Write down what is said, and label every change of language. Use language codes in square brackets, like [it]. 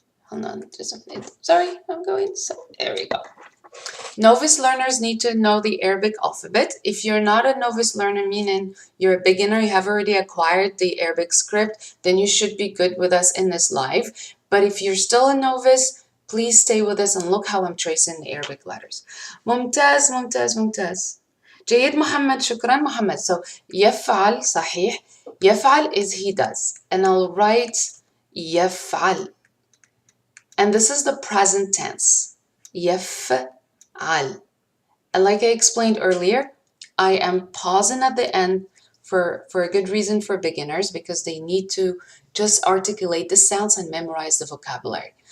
[en] hold on, just a minute. Sorry, I'm going, so there we go. Novice learners need to know the Arabic alphabet. If you're not a novice learner, meaning you're a beginner, you have already acquired the Arabic script, then you should be good with us in this live. But if you're still a novice, please stay with us and look how I'm tracing the Arabic letters. [ar] ممتاز ممتاز ممتاز. جيد محمد, شكرا محمد. [en] So [ar] يفعل, صحيح. [en] يفعل is he does. And I'll write يفعل. And this is the present tense. [ar] يفعل. [en] And like I explained earlier, I am pausing at the end for a good reason for beginners, because they need to just articulate the sounds and memorize the vocabulary.